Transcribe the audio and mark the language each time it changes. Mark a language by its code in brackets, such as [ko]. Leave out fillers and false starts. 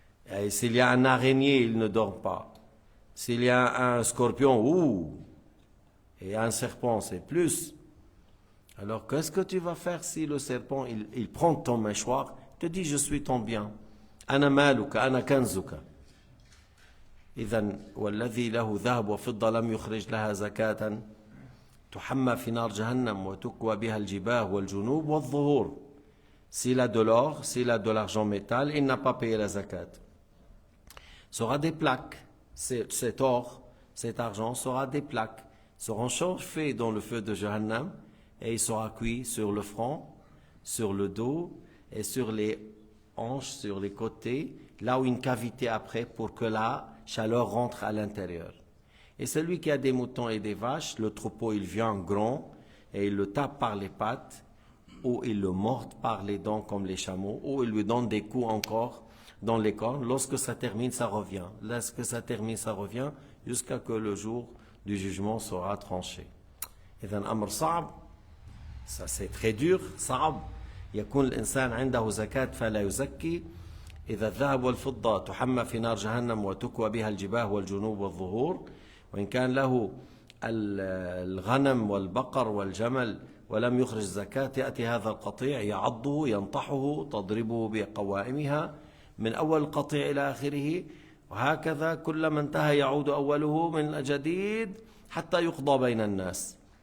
[fr] Et s'il y a un araignée, ils ne dorment pas. S'il y a un scorpion, ouh! Et un serpent, c'est plus. Alors, qu'est-ce que tu vas faire si le serpent, il prend ton mâchoire, te dit: je suis ton bien. [ar] أنا مالك أنا كنزك. إذن والذي له ذهب وفضة لم يخرج لها زكاة تحمى في نار جهنم وتكوى بها الجباه والجنوب والظهور. [fr] S'il a de l'or, s'il a de l'argent métal, il n'a pas payé la zakat. Sera des plaques. Cet or, cet argent sera des plaques. Seront chauffés dans le feu de Jahannam. Et il sera cuit sur le front, sur le dos et sur les hanches, sur les côtés, là où une cavité après pour que la chaleur rentre à l'intérieur. Et celui qui a des moutons et des vaches, le troupeau il vient grand et il le tape par les pattes ou il le mord par les dents comme les chameaux ou il lui donne des coups encore dans les cornes. Lorsque ça termine, ça revient. Lorsque ça termine, ça revient jusqu'à que le jour du jugement sera tranché. [ar] إذن أمر صعب. [fr] Ça c'est très dur, صعب. [ar] يكون الإنسان عنده زكاة فلا يزكي. إذا الذهب والفضة تحمى في نار جهنم وتكوى بها الجباه والجنوب والظهور. وإن كان له الغنم والبقر والجمل ولم يخرج زكاة يأتي هذا القطيع يعضه ينطحه تضربه بقوائمها من أول القطيع إلى آخره وهكذا كلما انتهى يعود أوله من جديد حتى يقضى بين الناس.